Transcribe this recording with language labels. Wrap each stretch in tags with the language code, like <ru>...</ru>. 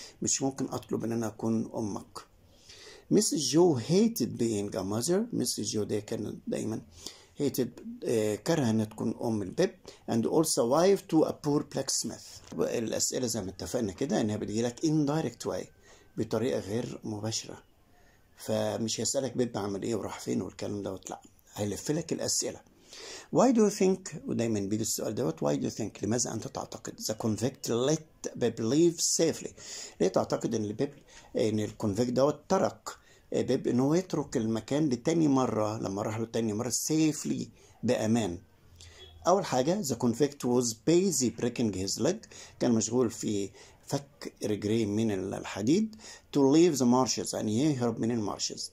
<ar>مش ممكن أطلب إن أنا أكون أمك.</ar> <en>Mrs. Jo hated being a mother. Mrs.</en> <ar>جو دي كانت دايما hated كره إنها تكون أم البيب</ar> <en>and also wife to a poor blacksmith.</en> <ar>الأسئلة زي ما اتفقنا كده إنها بتجيلك</ar> <en>indirect way،</en> <ar>بطريقة غير مباشرة. فمش هيسألك بيب عمل ايه وراح فين والكلام دوت، لا، هيلف لك الأسئلة.</ar> <en>Why do you think،</en> <ar>ودايما بيجي السؤال دوت</ar> <en>why do you think،</en> <ar>لماذا أنت تعتقد</ar> <en>the convict let Pip leave safely.</en> <ar>ليه تعتقد إن الكونفيكت دوت ترك بيب إنه يترك المكان لتاني مرة لما راح له تاني مرة safely بأمان؟ أول حاجة</ar> <en>the convict was busy breaking his leg،</en> <ar>كان مشغول في فك رجليه من الحديد</ar> <en>to leave the marshes،</en> <ar>يعني يهرب من المارشز.</ar>